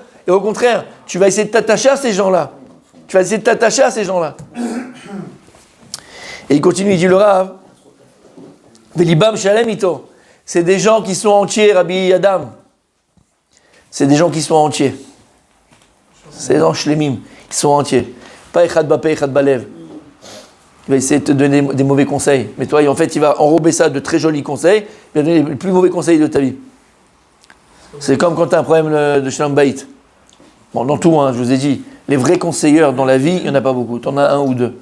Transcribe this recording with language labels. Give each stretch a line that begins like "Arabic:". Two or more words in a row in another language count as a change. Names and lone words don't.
French: Et au contraire, tu vas essayer de t'attacher à ces gens-là. Et il continue, il dit le Rav,
Hebrew: ולבם שלם איתו.
French: C'est des gens qui sont entiers, Rabbi Adam. C'est des gens qui sont entiers. C'est des gens shlemim, qui sont entiers.
Hebrew: Pas אחד בפה, אחד בלב.
French: Il va essayer de te donner des mauvais conseils. Mais toi, en fait, il va enrober ça de très jolis conseils. Il va donner les plus mauvais conseils de ta vie. C'est comme quand tu as un problème de
Hebrew: שלום בית.
French: Bon, dans tout, je vous ai dit, les vrais conseilleurs dans la vie, il n'y en a pas beaucoup. Tu en as un ou deux.